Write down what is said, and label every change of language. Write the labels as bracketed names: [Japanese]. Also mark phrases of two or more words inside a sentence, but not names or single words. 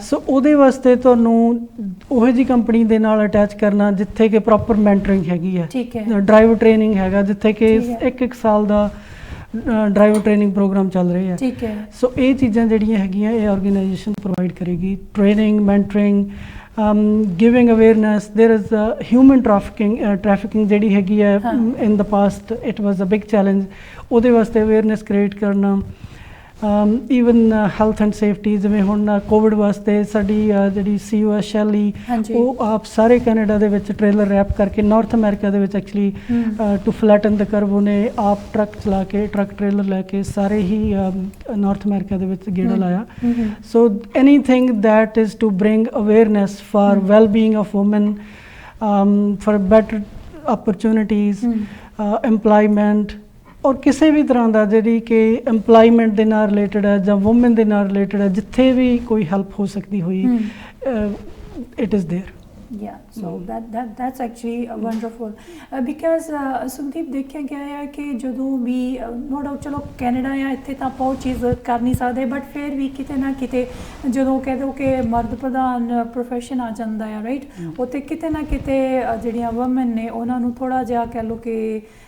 [Punjabi] ਸੋ ਉਹਦੇ ਵਾਸਤੇ ਤੁਹਾਨੂੰ ਉਹੋ ਜਿਹੀ ਕੰਪਨੀ ਦੇ ਨਾਲ ਅਟੈਚ ਕਰਨਾ ਜਿੱਥੇ ਕਿ [English] proper mentoring [Punjabi] ਹੈਗੀ ਹੈ, [English] driver training [Punjabi] ਹੈਗਾ, ਜਿੱਥੇ ਕਿ 1 ਸਾਲ ਦਾ [English] driver training program [Punjabi] ਚੱਲ ਰਹੇ ਹੈ। ਸੋ ਇਹ ਚੀਜ਼ਾਂ ਜਿਹੜੀਆਂ ਹੈਗੀਆਂ ਇਹ [English] organization provide [Punjabi] ਕਰੇਗੀ। [English] training, mentoring, giving awareness. There is human trafficking [Punjabi] ਜਿਹੜੀ ਹੈਗੀ ਹੈ [English] in the past it was a big challenge, [Punjabi] ਉਹਦੇ ਵਾਸਤੇ [English] awareness create [Punjabi] ਕਰਨਾ। [English] even health and safety, [Punjabi] ਜਿਵੇਂ ਹੁਣ ਕੋਵਿਡ ਵਾਸਤੇ ਸਾਡੀ ਜਿਹੜੀ CEO ਹੈ ਸ਼ੈਲੀ, ਉਹ ਆਪ ਸਾਰੇ ਕੈਨੇਡਾ ਦੇ ਵਿੱਚ [English] trailer wrap [Punjabi] ਕਰਕੇ ਨਾਰਥ ਅਮਰੀਕਾ ਦੇ ਵਿੱਚ [English] actually to flatten the curve [Punjabi] ਉਹਨੇ ਆਪ ਟਰੱਕ ਚਲਾ ਕੇ, ਟਰੱਕ ਟ੍ਰੇਲਰ ਲੈ ਕੇ ਸਾਰੇ ਹੀ ਨਾਰਥ ਅਮਰੀਕਾ ਦੇ ਵਿੱਚ ਗੇੜਾ ਲਾਇਆ। [English] so anything that is to bring awareness for well being of women, for better opportunities, employment, [Punjabi] ਔਰ ਕਿਸੇ ਵੀ ਤਰ੍ਹਾਂ ਦਾ ਜਿਹੜੀ ਕਿ ਐਮਪਲਾਈਮੈਂਟ ਦੇ ਨਾਲ ਰਿਲੇਟਡ ਹੈ ਜਾਂ ਵੂਮਨ ਦੇ ਨਾਲ ਰਿਲੇਟਡ ਹੈ, ਜਿੱਥੇ ਵੀ ਕੋਈ ਹੈਲਪ ਹੋ ਸਕਦੀ ਹੋਈ, [English] it is there. Yeah, so that's actually wonderful because [Punjabi] ਸੁਖਦੀਪ ਦੇਖਿਆ ਗਿਆ ਹੈ ਕਿ ਜਦੋਂ ਵੀ [English] no doubt [Punjabi] ਚਲੋ ਕੈਨੇਡਾ ਆ, ਇੱਥੇ ਤਾਂ ਆਪਾਂ ਉਹ ਚੀਜ਼ ਕਰ ਨਹੀਂ ਸਕਦੇ, ਬਟ ਫਿਰ ਵੀ ਕਿਤੇ ਨਾ ਕਿਤੇ ਜਦੋਂ ਕਹਿ ਦਿਓ ਕਿ ਮਰਦ ਪ੍ਰਧਾਨ ਪ੍ਰੋਫੈਸ਼ਨ ਆ ਜਾਂਦਾ ਆ, ਰਾਈਟ, ਉੱਥੇ ਕਿਤੇ ਨਾ ਕਿਤੇ ਜਿਹੜੀਆਂ ਵੂਮਨ ਨੇ ਉਹਨਾਂ ਨੂੰ ਥੋੜ੍ਹਾ ਜਿਹਾ ਕਹਿ ਲਓ ਕਿ